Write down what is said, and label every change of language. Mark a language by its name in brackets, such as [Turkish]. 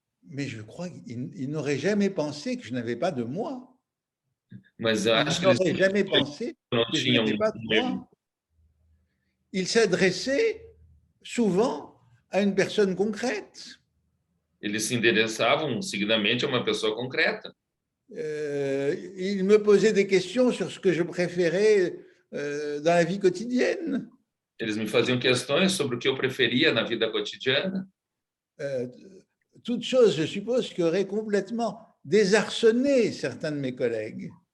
[French] Mais je crois qu'ils n'auraient jamais pensé que je n'avais pas de moi. [Portuguese] Mas eu acho [French] Ils n'auraient jamais pensé que je n'avais pas de moi. Ils s'adressaient souvent à une personne concrète. [Portuguese] Eles se endereçavam seguidamente a uma pessoa concreta. [French] Ils me posaient des questions sur ce que je préférais dans la vie quotidienne. [Portuguese] Eles me faziam questões sobre o que eu preferia na vida cotidiana. [French] Toutes choses, je suppose, qui auraient complètement désarçonné certains de mes collègues.